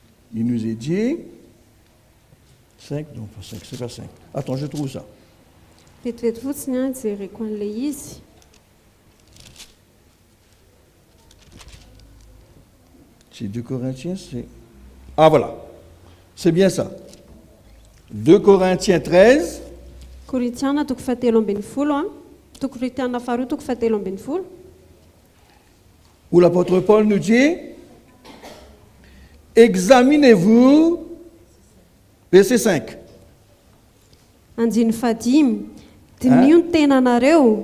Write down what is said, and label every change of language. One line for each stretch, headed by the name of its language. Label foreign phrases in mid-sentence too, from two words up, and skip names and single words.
French: il nous est dit, 5, non pas 5, c'est pas 5. Attends, je trouve ça.
Malagasy: Vetivety fotsiny a jereko an'ilay izy.
French: C'est 2 Corinthiens, c'est... Ah voilà, c'est bien ça. 2 Corinthiens 13,
Malagasy: Korintiana toko fahatelo ambin'ny folo a. Korintiana faharoa toko fahatelo ambin'ny folo.
French: où l'apôtre Paul nous dit, examinez-vous, verset 5.
Malagasy: Andiny fahadimy. Dinio ny tenanareo.